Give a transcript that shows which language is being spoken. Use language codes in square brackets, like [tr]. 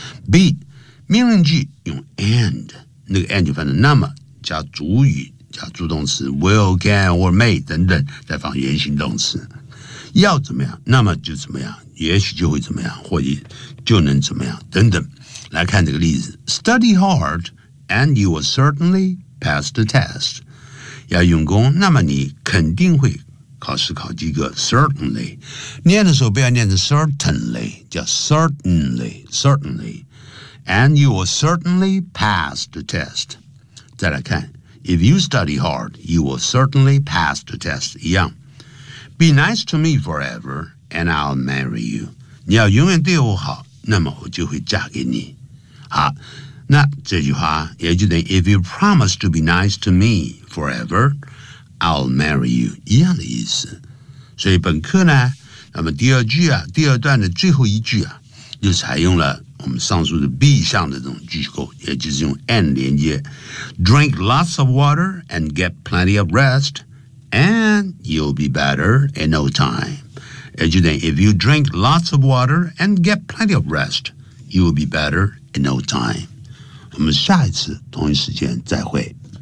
[zh] B, 命令句用 and, 那个 and 就放在那么加主语加助动词 will, can, or may, 等等再放原形动词。要怎么样那么就怎么样也许就会怎么样或者就能怎么样等等。来看这个例子 [en] Study hard and you will certainly pass the test. [zh] 要用功那么你肯定会考试考及格 certainly. 念的时候不要念成 certainly, 叫 certainly, certainly. [en] And you will certainly pass the test. [zh] 再来看 [en] If you study hard, you will certainly pass the test. [zh] 一样。 [en] Be nice to me forever. And I'll marry you. [zh] 你要永远对我好，那么我就会嫁给你。好，那这句话也就等于 [en] If you promise to be nice to me forever, I'll marry you. [zh] 一样的意思。所以本课呢，那么第二句啊，第二段的最后一句啊，就采用了我们上述的 B 项的这种句构，也就是用 and 连接。 [en] Drink lots of water and get plenty of rest, and you'll be better in no time. If you drink lots of water and get plenty of rest, you will be better in no time. [zh] 我们下一次同一时间再会。